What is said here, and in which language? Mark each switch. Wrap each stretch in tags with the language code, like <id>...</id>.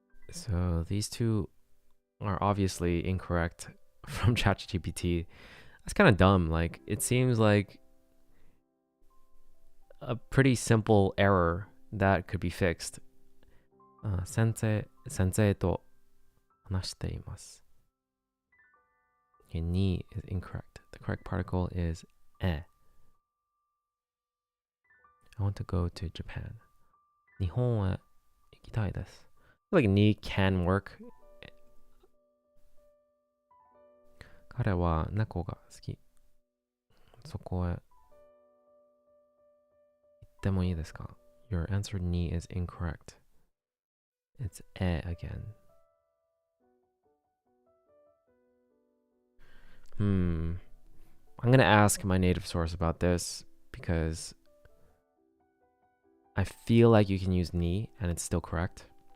<en>So these two are obviously incorrect from ChatGPT. That's kind of dumb. Like, it seems like a pretty simple error that could be fixed.</en> <ja>Sensei to 話しています.</ja> <en>Okay, ni is incorrect. The correct particle is e. I want to go to Japan.</en> <ja>日本へ行きたいです.</ja> <en>I feel like ni can work.</en> <ja>彼は猫が好き. そこへ行ってもいいですか?</ja> <en>Your answer ni is incorrect. It's e again. I'm gonna ask my native source about this because I feel like you can use ni and it's still correct.</en>